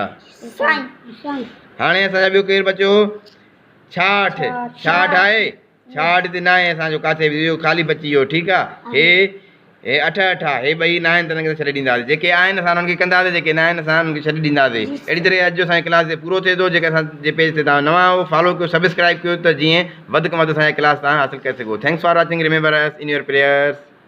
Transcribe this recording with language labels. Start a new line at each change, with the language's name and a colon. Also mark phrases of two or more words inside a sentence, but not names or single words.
Sindhi: हाणे असांजा ॿियो केरु बचियो, 66, 66 आहे, 66 हिते न आहे असांजो किथे, ख़ाली बची वियो, ठीकु आहे। हे 68 आहे, हे ॿई न आहिनि त हिनखे छॾे ॾींदासीं। जेके आहिनि असां हुननि खे कंदासीं, जेके न आहिनि असां हुननि खे छॾे ॾींदासीं। अहिड़ी तरह अॼु असांजे क्लास ते पूरो थिए थो। जेके असांजे पेज ते तव्हां नवां आहियो, फॉलो कयो, सब्सक्राइब कयो, त जीअं वधि खां वधि असांजे क्लास तव्हां हासिलु करे सघो।
English: thanks for watching, remember us in your prayers.